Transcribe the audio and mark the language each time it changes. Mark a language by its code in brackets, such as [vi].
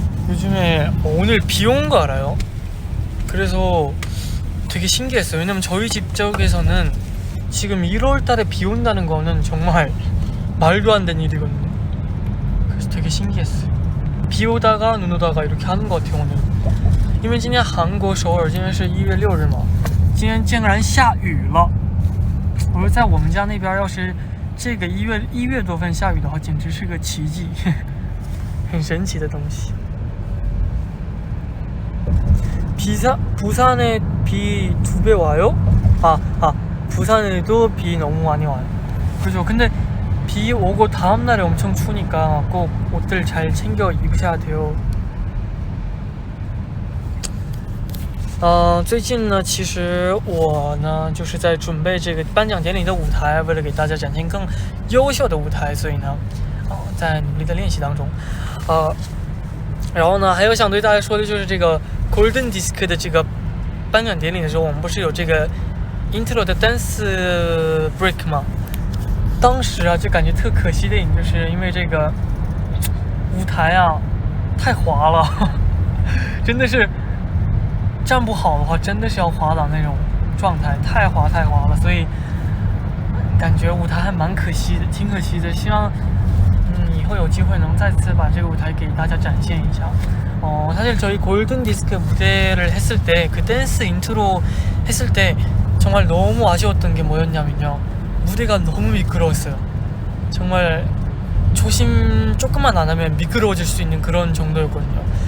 [ko] 요즘에 오늘 비 온 거 알아요? 그래서 되게 신기했어요. 왜냐면 저희 집 쪽에서는 지금 1월달에 비 온다는 거는 정말 말도 안 되는 일이거든요. 그래서 되게 신기했어요. 비 오다가 눈 오다가 이렇게 하는 것 같아요 오늘. [zh] 因为今天韩国首尔今天是1月6日嘛，今天竟然下雨了。我说在我们家那边要是这个1月多份下雨的话，简直是个奇迹，很神奇的东西。 [ko] 부산에 비 2배 와요? 부산에도 비 너무 많이 와요. 그죠? 근데 비 오고 다음날에 엄청 추우니까 꼭 옷들 잘 챙겨 입으셔야 돼요. [zh] 最近呢，其实我呢就是在准备这个颁奖典礼的舞台，为了给大家展现更优秀的舞台，所以呢，在努力的练习当中，然后呢，还有想对大家说的就是这个 Golden Disc 的这个颁奖典礼的时候，我们不是有这个 intro 的 dance break 吗？当时啊，就感觉特可惜的一点，就是因为这个舞台啊太滑了，真的是。站不好的话，真的是要滑倒那种状态，太滑了，所以感觉舞台还蛮可惜的，挺可惜的。希望以后有机会能再次把这个舞台给大家展现一下。 [ko] 사실 저희 골든 디스크 무대를 했을 때 그 댄스 인트로 했을 때 정말 너무 아쉬웠던 게 뭐였냐면요, 무대가 너무 미끄러웠어요. 정말 조심 조금만 안 하면 미끄러워질 수 있는 그런 정도였거든요.